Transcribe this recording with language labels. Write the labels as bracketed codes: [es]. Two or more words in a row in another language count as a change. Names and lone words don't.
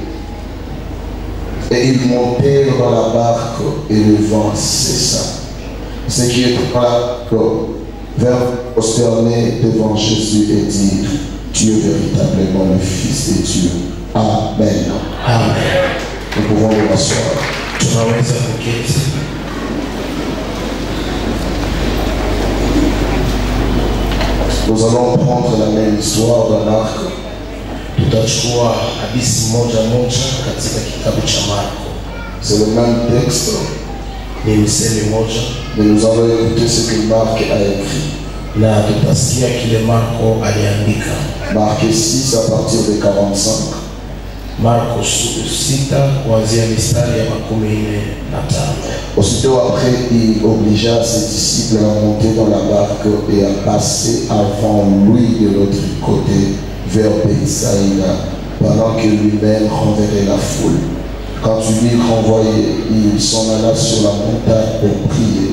[fr] Et ils montèrent dans la barque et le vent cessa. Ce qui était là vers prosterner devant Jésus et dire: tu es véritablement le Fils de Dieu. Amen. Amen. Nous pouvons nous asseoir. [sw] Tunaweza kuketi. [fr] Nous allons prendre la même histoire de Marc. [sw] Tutachukua hadithi moja moja katika kitabu cha Marko. [fr] C'est le même texte, [sw] Ni misemi moja, [fr] mais nous allons écouter ce que Marc a écrit. [sw] na tutasikia kile Marko aliandika. [fr] Marc 6 à partir de 45. [sw] Marko 6 kuanzia mistari ya 45. [fr] Aussitôt après, il obligea ses disciples à monter dans la barque et à passer avant lui de l'autre côté vers Bethsaïda, pendant que lui-même renverrait la foule. Quand il lui renvoyait, il s'en alla sur la montagne pour prier.